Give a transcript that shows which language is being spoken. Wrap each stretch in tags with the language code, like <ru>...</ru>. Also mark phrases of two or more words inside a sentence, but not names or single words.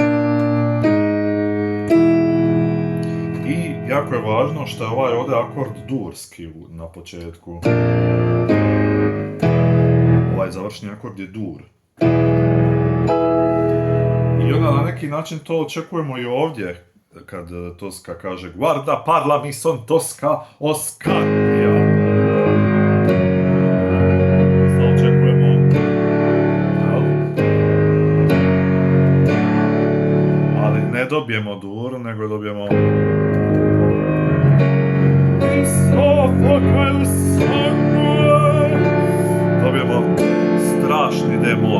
<hr>I jako je važno što je ovaj ovdje akord durski na početku. Ovaj završni akord je dur. I onda na neki način to očekujemo i ovdje, kad Tosca kaže</hr> <it>guarda parla mi son Tosca</it> <hr>Oscarija. Ne dobijemo dur, nego dobijemo strašni D-mol.</hr>